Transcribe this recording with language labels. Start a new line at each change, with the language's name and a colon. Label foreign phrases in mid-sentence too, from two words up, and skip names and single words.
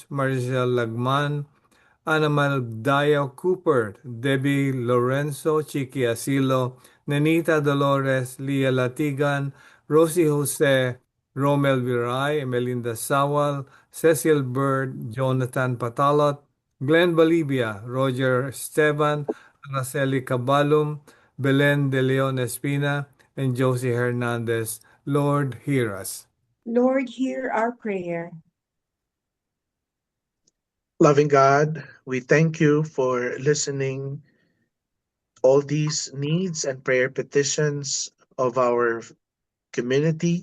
English: Maricel Lagman, Anamal Dayo Cooper, Debbie Lorenzo, Chiqui Asilo, Nenita Dolores, Leah Latigan, Rosie Jose, Romel Viray, Melinda Sawal, Cecil Bird, Jonathan Patalot, Glenn Bolivia, Roger Esteban, Araceli Cabalum, Belen de Leon Espina, and Josie Hernandez. Lord, hear us. Lord, hear our prayer. Loving God, we thank you for listening all these needs and prayer petitions of our community.